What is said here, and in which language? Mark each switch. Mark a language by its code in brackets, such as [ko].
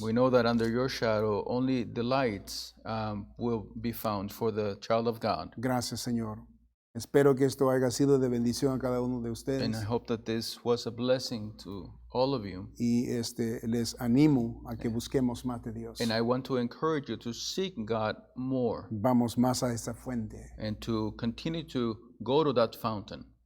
[en] We know that under your shadow, only delights will be found for the child of God. [es] Gracias, Señor. Espero que esto haya sido de bendición a cada uno de [en] And [es] ustedes. [en] I hope that this was a blessing to all of you. [es] Y les animo a que busquemos más de Dios. [en] And I want to encourage you to seek God more [es] Vamos más a esa fuente. [en] and to continue to go to that fountain.